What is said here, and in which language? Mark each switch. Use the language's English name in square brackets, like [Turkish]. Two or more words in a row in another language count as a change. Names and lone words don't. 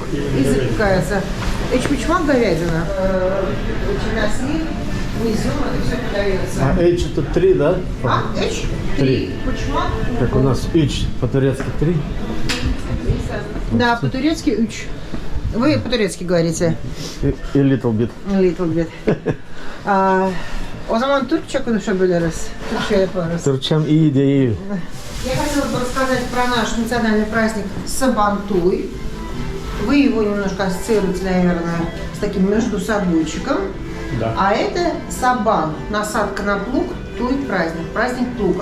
[Russian] И запекается. Эчпочмак говядина. Чернослив, изюм, это все подается. А H это 3, да? Эч? 3. Почмак. Как у нас H по-турецки 3. Да, по-турецки уч. Вы по-турецки говорите? [English] И little bit. Little bit. [Turkish] O zaman Türkçe konuşabiliriz. Türkçe yaparız. [Russian] Турчам и идеи. Я хотела бы рассказать про наш национальный праздник Сабантуй. Вы его немножко ассоциируете, наверное, с таким междусобойчиком. Да. А это Сабан, насадка на плуг, туй праздник, праздник плуга.